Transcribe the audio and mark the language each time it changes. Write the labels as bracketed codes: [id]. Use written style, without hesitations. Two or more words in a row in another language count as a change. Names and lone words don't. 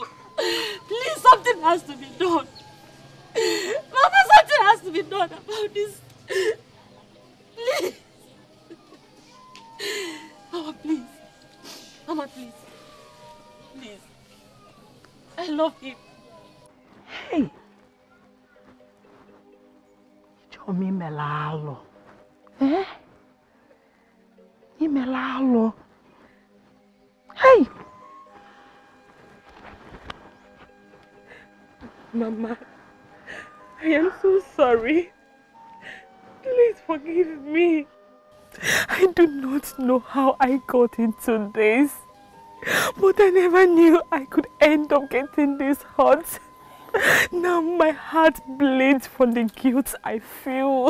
[en] Please, something has to be done. Mama, something has to be done about this. Please. Mama, please. Mama, please. Please. I love him. Hey. Chomi melalo. Eh? Imelalo. Hey. Mama, I am so sorry. Please forgive me. I do not know how I got into this, but I never knew I could end up getting this hurt. Now my heart bleeds for the guilt I feel.